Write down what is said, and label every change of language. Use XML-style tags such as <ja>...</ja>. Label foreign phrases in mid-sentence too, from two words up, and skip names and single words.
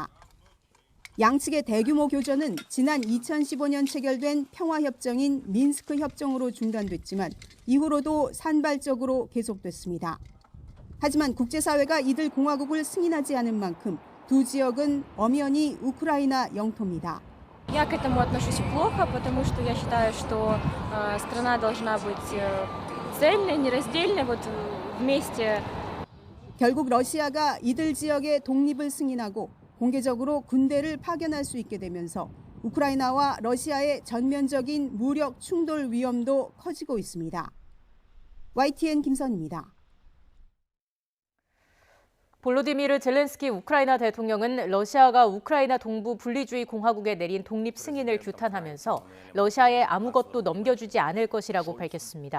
<ko>양측의 대규모 교전은 지난 2015년 체결된 평화협정인 민스크 협정으로 중단됐지만 이후로도 산발적으로 계속됐습니다. 하지만 국제사회가 이들 공화국을 승인하지 않은 만큼 두 지역은 엄연히 우크라이나 영토입니다.</ko> <ru>Я к этому отношусь плохо, потому что я считаю, что страна должна быть цельной, нераздельной, вот вместе.</ru> <ko>결국 러시아가 이들 지역의 독립을 승인하고 공개적으로 군대를 파견할 수 있게 되면서 우크라이나와 러시아의 전면적인 무력 충돌 위험도 커지고 있습니다. YTN 김선입니다. 볼로디미르 젤렌스키 우크라이나 대통령은 러시아가 우크라이나 동부 분리주의 공화국에 내린 독립 승인을 규탄하면서 러시아에 아무것도 넘겨주지 않을 것이라고 밝혔습니다.</ko>